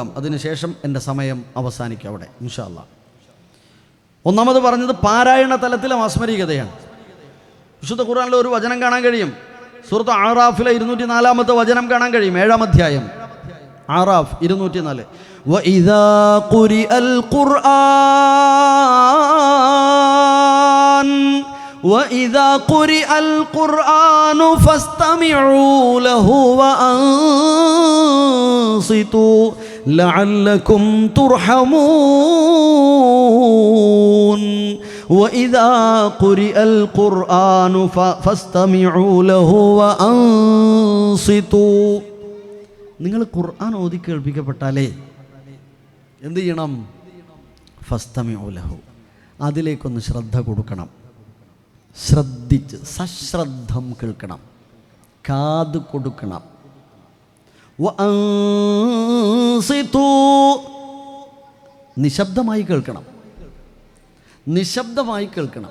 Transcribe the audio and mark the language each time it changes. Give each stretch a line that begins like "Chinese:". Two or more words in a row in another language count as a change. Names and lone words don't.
Malayalam: അതിനുശേഷം എൻ്റെ സമയം അവസാനിക്കും അവിടെ
Arabic: إن شاء الله.
Malayalam: ഒന്നാമത് പറഞ്ഞത് പാരായണ തലത്തിലെ മാസ്മരികതയാണ്. വിശുദ്ധ ഖുർആനിലെ ഒരു വചനം കാണാൻ കഴിയും, സൂറത്ത് ആറാഫിലെ 204-ാമത്തെ വചനം കാണാൻ കഴിയും, 7-ാം അധ്യായം ആറാഫ് 204.
Arabic: وإذا قرئ القرآن وَإِذَا قُرِئَ الْقُرْآنُ فَاسْتَمِعُوا لَهُ وَأَنصِتُوا لَعَلَّكُمْ تُرْحَمُونَ وَإِذَا قُرِئَ الْقُرْآنُ فَاسْتَمِعُوا لَهُ وَأَنصِتُوا.
Malayalam: നിങ്ങൾ ഖുർആൻ ഓതി കേൾപ്പിക്കപ്പെട്ടാലേ എന്ത് ചെയ്യണം?
Arabic: فاستمعوا له,
Malayalam: അതിലേക്കൊന്ന് ശ്രദ്ധ കൊടുക്കണം. ശ്രദ്ധിച്ച് സശ്രദ്ധം കേൾക്കണം, കാത് കൊടുക്കണം. വഅൻസിതു, നിശബ്ദമായി കേൾക്കണം.